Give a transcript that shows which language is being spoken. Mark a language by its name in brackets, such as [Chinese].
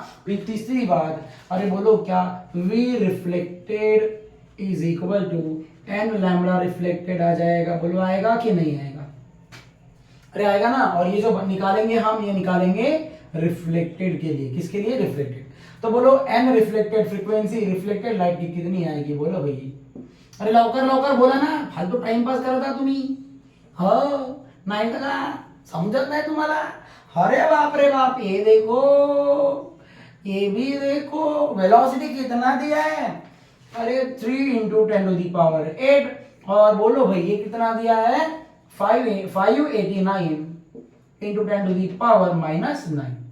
[Hindi] फिर तीसरी बात, अरे बोलो क्या, V reflected is equal to n lambda reflected आ जाएगा, बोलो आएगा कि नहीं आएगा, अरे आएगा ना। और ये जो निकालेंगे हम, ये निकालेंगे रिफ्लेक्टेड के लिए, किसके लिए, रिफ्लेक्टेड। तो बोलो n reflected, frequency reflected light की कितनी आएगी, बोलो भाई। [Marathi] अरे लवकर लवकर बोला ना, फालतू टाइम पास करत होता तुम्ही, हो नाही का, समझत नाही तुम्हाला। [Hindi] अरे बाप रे बाप, ये देखो, ये भी देखो, वेलोसिटी कितना दिया है, अरे 3 × 10⁸, और बोलो भाई ये कितना दिया है, 589 × 10⁻⁻9।